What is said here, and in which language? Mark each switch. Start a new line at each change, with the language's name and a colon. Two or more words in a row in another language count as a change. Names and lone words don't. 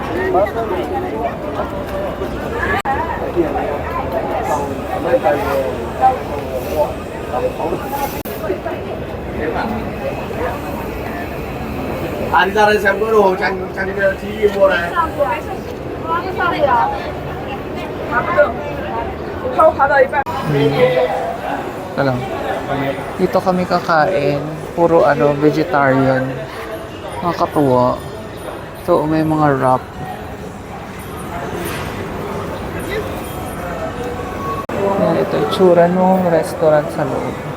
Chinese: 你在那想过了，讲你的体育我呢？上不了，爬不动，我怕我爬到一半。
Filipino: Ito lang. Dito kami kakain. Puro vegetarian. Nakakatuwa. So, may mga wrap. Yan, ito yung tsura ng restaurant sa loob.